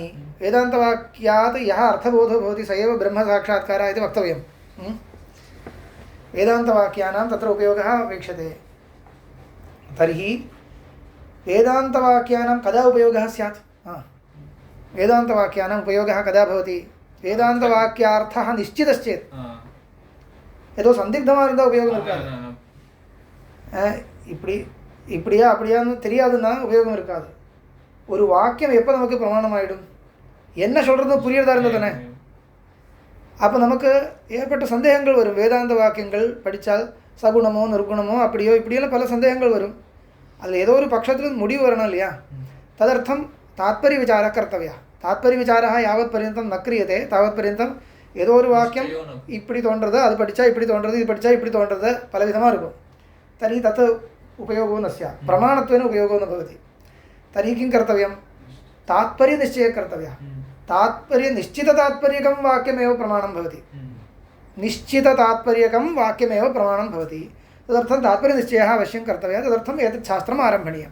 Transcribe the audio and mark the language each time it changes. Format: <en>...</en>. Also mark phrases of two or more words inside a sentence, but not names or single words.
<sa>वेदान्तवाक्यात् यः अर्थबोधो भवति स एव ब्रह्मसाक्षात्कारः इति वक्तव्यं। वेदान्तवाक्यानां तत्र उपयोगः अपेक्षते। तर्हि वेदान्तवाक्यानां कदा उपयोगः स्यात्? वेदान्तवाक्यानाम् उपयोगः कदा भवति? वेदान्तवाक्यार्थः निश्चितश्चेत्।</sa> <ta>ஏதோ சந்திக்தமாக இருந்தால் உபயோகம் இருக்காது. இப்படியா அப்படியான்னு தெரியாதுன்னா உபயோகம் இருக்காது. ஒரு வாக்கியம் எப்போ நமக்கு பிரமாணம் ஆகிடும்? என்ன சொல்கிறது புரியறதா இருந்தால் தானே. அப்போ நமக்கு ஏற்பட்ட சந்தேகங்கள் வரும். வேதாந்த வாக்கியங்கள் படித்தால் சகுணமோ நிர்குணமோ அப்படியோ இப்படியெல்லாம் பல சந்தேகங்கள் வரும். அதில் ஏதோ ஒரு பட்சத்தில் முடிவு வரணும் இல்லையா?</ta> <sa>तदर्थं तात्पर्यविचारः कर्तव्यः. तात्पर्यविचारः यावत्पर्यन्तं न क्रियते तावत्पर्यन्तं</sa> <ta>ஏதோ ஒரு வாக்கியம் இப்படி தோன்றது, அது படித்தா இப்படி தோன்றது, இது படித்தா இப்படி தோன்றது, பலவிதமாக இருக்கும்.</ta> <sa>तर्हि तत् उपयोगो न स्यात्, प्रमाणत्वेन उपयोगो न भवति. तर्हि किं कर्तव्यं? तात्पर्यनिश्चयः कर्तव्यः. तात्पर्यनिश्चिततात्पर्यकं वाक्यमेव प्रमाणं भवति. निश्चिततात्पर्यकं वाक्यमेव प्रमाणं भवति. तदर्थं तात्पर्यनिश्चयः अवश्यं कर्तव्यः. तदर्थम् एतत् शास्त्रम् आरम्भणीयं.</sa>